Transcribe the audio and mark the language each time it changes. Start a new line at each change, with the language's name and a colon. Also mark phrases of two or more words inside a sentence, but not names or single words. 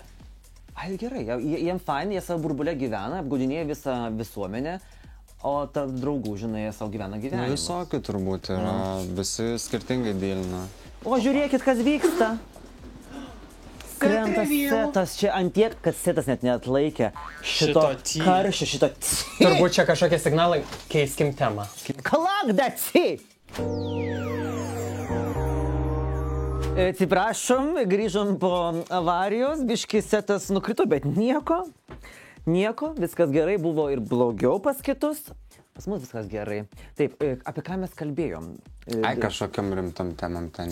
Lithuanian: Ai, gerai, jiem fain, jie savo burbulę gyvena, apgaudinėja visą visuomenę, o tarp draugų, žinai, jie savo gyvena gyvenimą. Visokių turbūt yra, visi skirtingai dėlina. O žiūrėkit, kas vyksta. Krenta setas, čia antiek, kad setas net neatlaikė šito karščio, šito... Turbūt čia kažkokie signalai, keiskim temą.
English: Kalak, that's it!
Lithuanian: Atsiprašom, grįžom po avarijos, biški setas nukrito, bet nieko, viskas gerai, buvo ir blogiau pas kitus, pas mus viskas gerai. Taip, apie ką mes kalbėjom? Ai, kažkokiam rimtom temam ten.